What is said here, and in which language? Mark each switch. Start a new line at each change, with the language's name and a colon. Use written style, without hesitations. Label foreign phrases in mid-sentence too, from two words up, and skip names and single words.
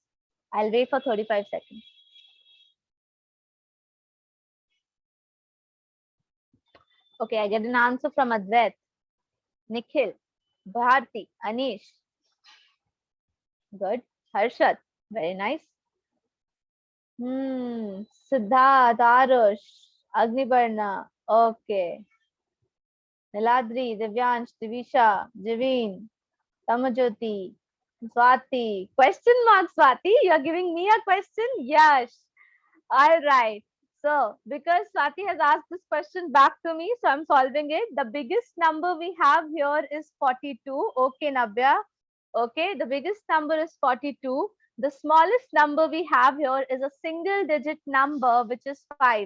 English: I'll wait for 35 seconds. Okay, I get an answer from Advait, Nikhil, Bharti, Anish. Good. Harshad, very nice. Siddharth, Arush, Agnibarna. Okay. Niladri, Divyansh, Divisha, Javeen, Tamajoti, Swati. Question mark, Swati? You're giving me a question? Yes. All right. So, because Swati has asked this question back to me, so I'm solving it. The biggest number we have here is 42. Okay, Navya. Okay, the biggest number is 42. The smallest number we have here is a single digit number, which is 5.